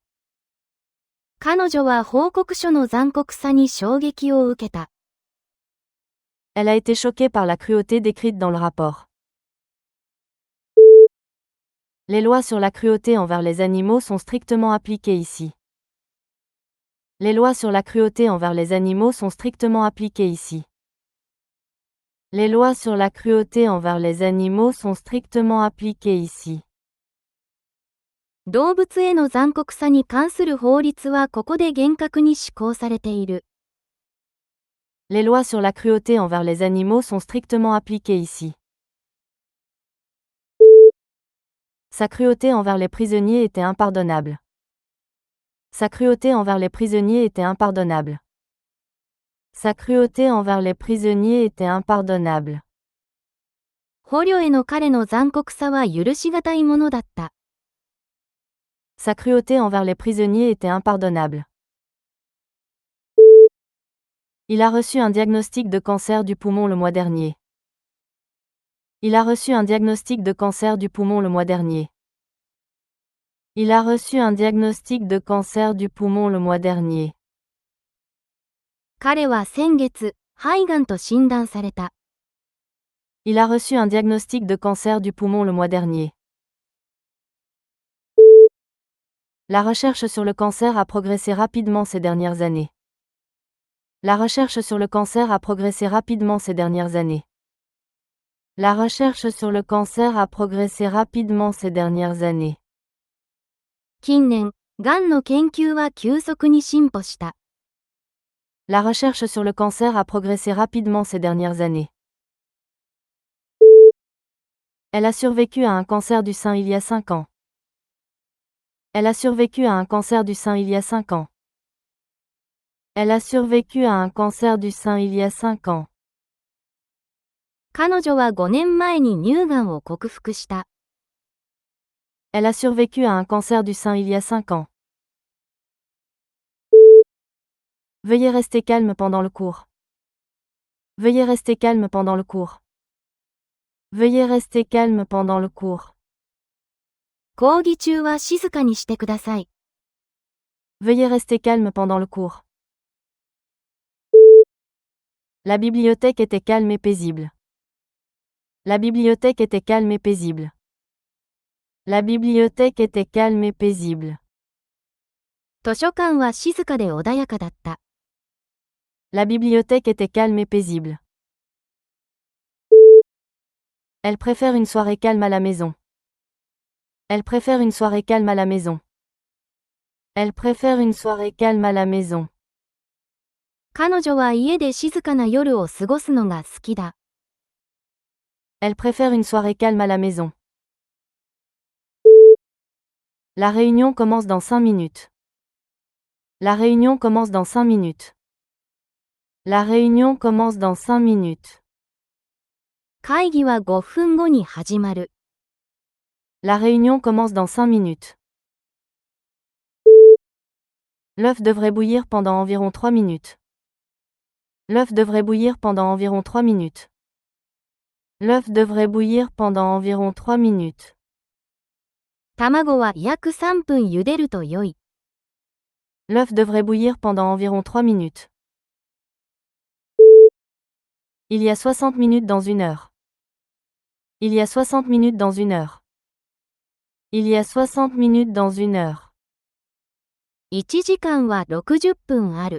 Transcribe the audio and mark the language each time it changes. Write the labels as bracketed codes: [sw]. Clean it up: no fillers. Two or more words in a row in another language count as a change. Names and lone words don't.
[ja] 彼女は報告書の残酷さに衝撃を受けた。 [fr] Elle a été choquée par la cruauté décrite dans le rapport. Les lois sur la cruauté envers les animaux sont strictement appliquées ici. Les lois sur la cruauté envers les animaux sont strictement appliquées ici. Les lois sur la cruauté envers les animaux sont strictement appliquées ici. [ja] 動物への残酷さに関する法律はここで厳格に施行されている。 [fr] Les lois sur la cruauté envers les animaux sont strictement appliquées ici. Sa cruauté envers les prisonniers était impardonnable. Sa cruauté envers les prisonniers était impardonnable. Sa cruauté envers les prisonniers était impardonnable. [ja] 捕虜への彼の残酷さは許しがたいものだった。 [fr] Sa cruauté envers les prisonniers était impardonnable. Il a reçu un diagnostic de cancer du poumon le mois dernier. Il a reçu un diagnostic de cancer du poumon le mois dernier. Il a reçu un diagnostic de cancer du poumon le mois dernier. [ja] 彼は先月、肺がんと診断された。 [fr] Il a reçu un diagnostic de cancer du poumon le mois dernier. La recherche sur le cancer a progressé rapidement ces dernières années. La recherche sur le cancer a progressé rapidement ces dernières années. La recherche sur le cancer a progressé rapidement ces dernières années. [ja] 近年、がんの研究は急速に進歩した。 [fr] La recherche sur le cancer a progressé rapidement ces dernières années. Elle a survécu à un cancer du sein il y a 5 ans. Elle a survécu à un cancer du sein il y a 5 ans. Elle a survécu à un cancer du sein il y a 5 ans. [ja] 彼女は5年前に乳がんを克服した。 [fr] Elle a survécu à un cancer du sein il y a 5 ans. Veuillez rester calme pendant le cours. Veuillez rester calme pendant le cours. Veuillez rester calme pendant le cours. [ja] 講義中は静かにしてください。 [fr] Veuillez rester calme pendant le cours. La bibliothèque était calme et paisible. La bibliothèque était calme et paisible. La bibliothèque était calme et paisible. [ja] 図書館は静かで穏やかだった。 [fr] La bibliothèque était calme et paisible. Elle préfère une soirée calme à la maison. Elle préfère une soirée calme à la maison. Elle préfère une soirée calme à la maison. [ja] 彼女は家で静かな夜を過ごすのが好きだ。 [fr] Elle préfère une soirée calme à la maison. La réunion commence dans 5 minutes. La réunion commence dans 5 minutes. La réunion commence dans 5 minutes. [ja] 会議は5分後に始まる。 [fr] La réunion commence dans 5 minutes. L'œuf devrait bouillir pendant environ 3 minutes. L'œuf devrait bouillir pendant environ 3 minutes. L'œuf devrait bouillir pendant environ 3 minutes. [ja] 卵は約3分茹でると良い。 [fr] L'œuf devrait bouillir pendant environ 3 minutes. Il y a 60 minutes dans 1 heure. Il y a 60 minutes dans 1 heure. Il y a 60 minutes dans 1 heure. [ja] 1 時間は60分ある。